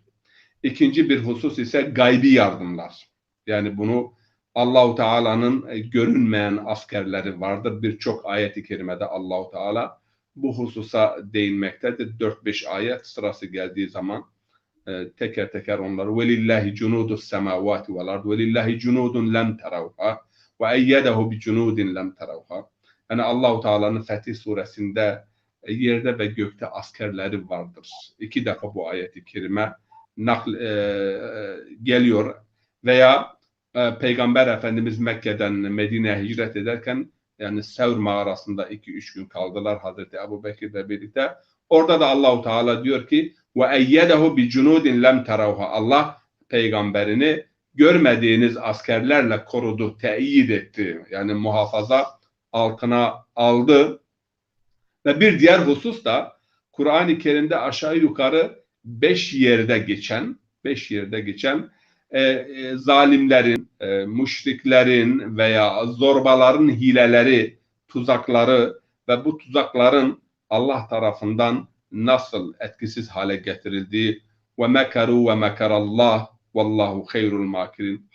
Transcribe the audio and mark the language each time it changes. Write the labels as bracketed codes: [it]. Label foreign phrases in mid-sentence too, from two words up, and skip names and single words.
[tr] İkinci bir husus ise gaybi yardımlar. Yani bunu Allah-u Teala'nın görünmeyen askerleri vardır. Birçok ayet-i kerimede Allah-u Teala bu hususa değinmektedir. 4-5 ayet sırası geldiği zaman teker teker onları [ar] وَلِلَّهِ جُنُودُ السَّمَاوَاتِ وَالْاَرْضِ وَلِلَّهِ جُنُودٌ لَمْ تَرَوْهَا وَاَيَّدَهُ بِجُنُودٍ لَمْ تَرَوْهَا. [tr] Yani Allah-u Teala'nın Fetih suresinde yerde ve gökte askerleri vardır. 2 defa bu ayet-i kerime geliyor. Veya Peygamber Efendimiz Mekke'den Medine'ye hicret ederken, yani Sevr mağarasında 2-3 gün kaldılar Hazreti Ebu Bekir'le birlikte. Orada da Allah-u Teala diyor ki [ar] وَاَيَّدَهُ بِجُنُودٍ لَمْ تَرَوْهَا. [tr] Allah peygamberini görmediğiniz askerlerle korudu, teyit etti. Yani muhafaza altına aldı. Ve bir diğer husus da Kur'an-ı Kerim'de aşağı yukarı 5 yerde geçen zalimlerin, müşriklerin veya zorbaların hileleri, tuzakları ve bu tuzakların Allah tarafından nasıl etkisiz hale getirildiği ve [ar] مكروا ومكر الله والله خير الماكرين.